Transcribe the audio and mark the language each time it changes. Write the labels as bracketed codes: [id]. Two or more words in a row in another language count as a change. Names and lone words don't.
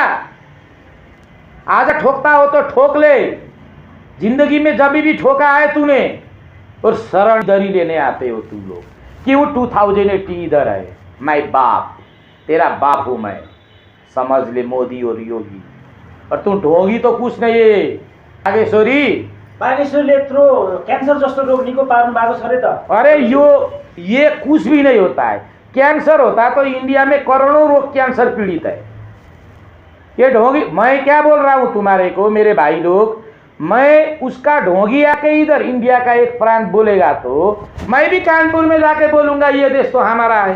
[hi] आज ठोकता हो तो ठोक ले, जिंदगी में जब भी ठोका है तूने। और शरण दरी लेने आते हो तुम लोग, क्यों 2080 इधर है? मैं बाप, तेरा बाप हूं मैं, समझ ले मोदी और योगी। और तू ढोंगी तो कुछ नहीं है। बागेश्वरी, [ne] बागेश्वरीले यत्रो क्यान्सर जस्तो रोग निको पार्नु भएको छ अरे त। [hi] अरे ये कुछ भी नहीं होता है। कैंसर होता तो इंडिया में करोड़ों लोग कैंसर पीड़ित है। ये ढोंगी, मैं क्या बोल रहा हूं तुम्हारे को, मेरे भाई लोग, मैं उसका ढोंगी आके इधर इंडिया का एक प्रांत बोलेगा तो मैं भी कानपुर में जाके बोलूंगा ये देश तो हमारा है।